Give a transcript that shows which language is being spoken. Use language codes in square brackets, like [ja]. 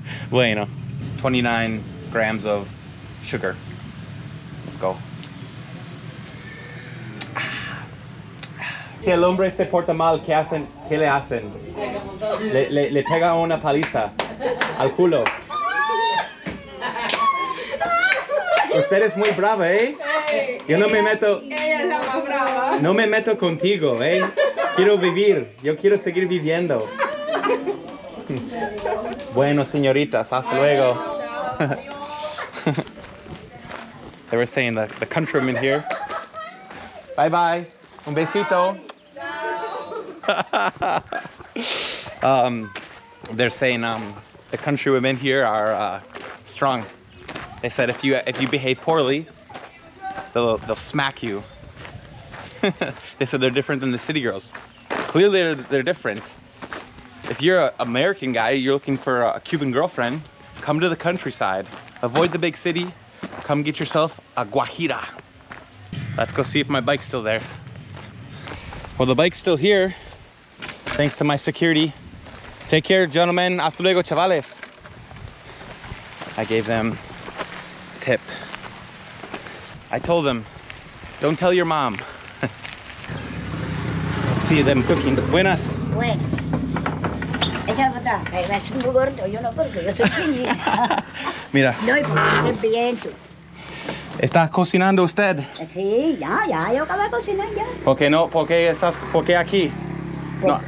[en] Bueno, 29 grams of sugar. Let's go. [es] si el hombre se porta mal, ¿qué hacen? ¿Qué le hacen? Le pega una paliza al culo. Usted es muy brava, ¿eh? Yo no me meto. Ella es la más brava. No me meto contigo, ¿eh? Quiero vivir. Yo quiero seguir viviendo. Bueno, señoritas, hasta luego. [en] They were saying that the countrymen here. Bye bye. [es] Un besito. [en] They're saying the countrywomen here are strong. They said if you behave poorly, they'll smack you. They said they're different than the city girls. Clearly they're different. If you're an American guy, you're looking for a Cuban girlfriend, come to the countryside. Avoid the big city. Come get yourself a guajira. Let's go see if my bike's still there. Well, the bike's still here, thanks to my security. Take care, gentlemen. [es] Hasta luego, chavales. [en] I gave them a tip. I told them, don't tell your mom. Let's see them cooking. Buenas. [es] Bueno, échalo para atrás, es muy gordo, yo no porque yo soy finita. Mira, No, y porque el viento. ¿está cocinando usted? Sí, ya, yo acabé de cocinar ya. ¿Por qué no? ¿Por qué aquí? No.